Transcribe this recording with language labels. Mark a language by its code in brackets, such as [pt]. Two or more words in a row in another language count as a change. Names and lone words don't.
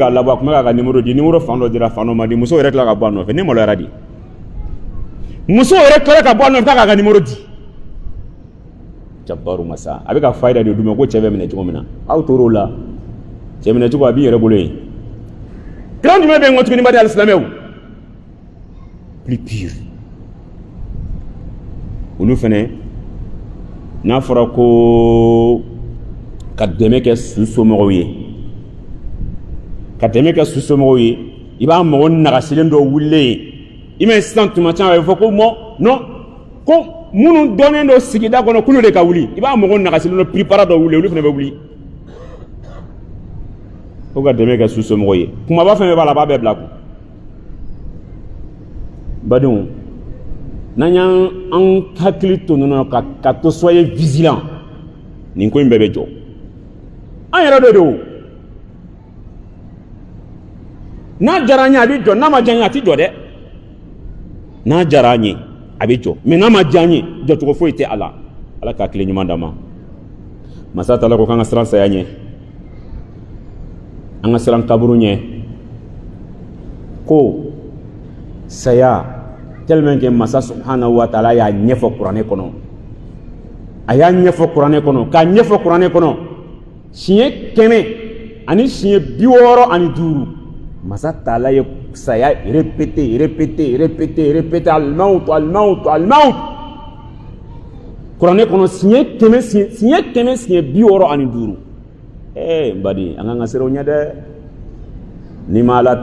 [bm] k'a labɔ a tun bɛ k'a ka numéro di numéro fan dɔ dira fan dɔ ma di muso yɛrɛ tila ka bɔ a nɔfɛ ne maloyara di muso yɛrɛ tila ka bɔ a nɔfɛ k'a ka numéro di jabaru masa a bɛ ka fayida de d'u ma ko cɛ bɛ minɛ cogo min na aw tor'o la cɛ minɛ cogo a b'i yɛrɛ bolo yen kilan jumɛn bɛ yen ko tuguni badi alisilamɛw [fr] plus pure [bm] olu fɛnɛ n'a fɔra ko ka dɛmɛ kɛ su somɔgɔw ye i b'a mɔgɔ nagasilen dɔ wulilen ye i ma sisan tuma caman a bɛ fɔ ko non ko minnu dɔnnen don sigida kɔnɔ k'olu de ka wuli i b'a mɔgɔ nagasilen dɔ pripara dɔ wuli olu fɛnɛ bɛ wuli ko ka dɛmɛ kɛ su somɔgɔw ye kumaba fɛn bɛɛ b'a la a b'a bɛɛ bila kun badenw n'an y'an hakili to ninnu ka to [fr] soyez vigilant [bm] nin ko in bɛɛ bɛ jɔ an yɛrɛ de don n'a diyara an ye a bɛ jɔ n'a ma diya an ye a tɛ jɔ dɛ n'a diyara an ye a bɛ jɔ mais n'a ma diya an ye jɔcogo foyi tɛ a la ala k'a tile ɲuman d'an ma masa taala ko k'an ka siran saya ɲɛ an ka siran kaburu ɲɛ ko saya [fr] tellement que [bm] masa [ar] سبحانه وتعالى [bm] y'a ɲɛfɔ kuranɛ kɔnɔ a y'a ɲɛfɔ kuranɛ kɔnɔ k'a ɲɛfɔ kuranɛ kɔnɔ siɲɛ 100 ani siɲɛ 65 masa taala ye saya répété al-maut kuranɛ kɔnɔ siɲɛ 100 siɲɛ 65 n badi an kan ka siran o ɲɛ dɛ ni ma ala